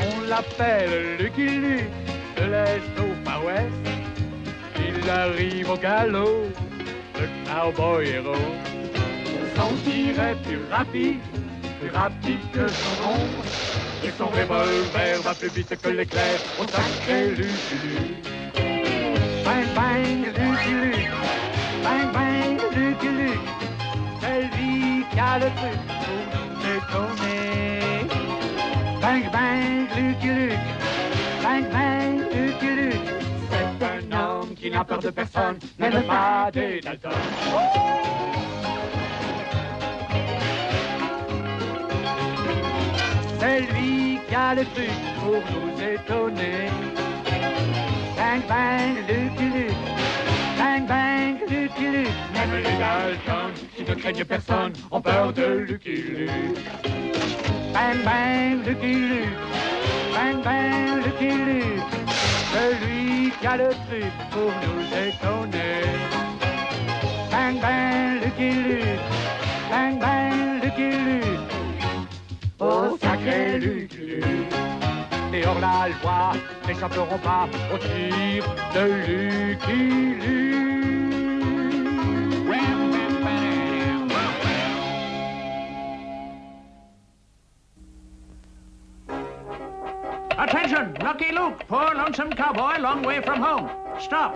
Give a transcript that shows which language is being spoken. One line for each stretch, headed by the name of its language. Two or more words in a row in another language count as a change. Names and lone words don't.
French: l'appelle Lucky Luke, de l'Est au Far West. Il arrive au galop, le cowboy héros. Son tir est plus rapide que son ombre. Et son revolver va plus vite que l'éclair au sacré Lucky Luke. Bang, bang, Lucky Luke. Bang, bang, Lucky Luke. C'est lui qui a le truc pour nous déconner. Bang, bang, Lucky Luke. Bang, bang, Lucky Luke. C'est un homme qui n'a peur de personne, même pas des Dalton. C'est lui qui a le truc pour nous étonner. Bang, bang, Lucky Luke. Bang, bang, Lucky Luke. Même les Dalton, qui ne craignent personne, ont peur de Lucky Luke. Bang, bang, Lucky Luke. Bang, bang, Lucky Luke. Celui qui a le truc pour nous étonner. Bang, bang, Lucky Luke. Bang, bang, Lucky Luke. Oh, sacré Lucky Luke. Et hors la loi n'échapperont pas au tir de Lucky Luke. Attention, Lucky Luke,
English: poor lonesome cowboy, long way from home.
French: Stop.